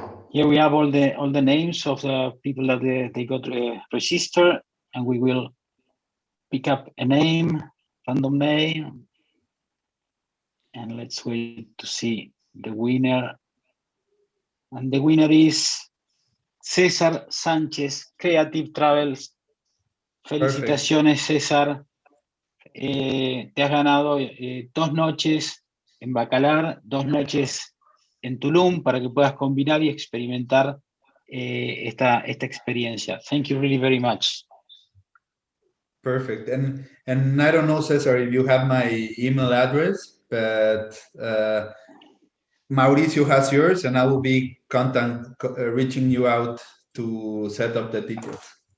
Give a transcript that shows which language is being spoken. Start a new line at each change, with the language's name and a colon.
English: Here we have all the names of the people that they got registered, and we will pick up a name, random name, and let's wait to see the winner. And the winner is César Sánchez, Creative Travels.
Spanish: Felicitaciones, César. Te has ganado 2 noches en Bacalar, 2 noches en Tulum para que puedas combinar y experimentar esta experiencia.
English: Thank you really very much. Perfect. And I don't know, Cesar, if you have my email address, but Mauricio has yours, and I will be reaching you out to set up the tickets.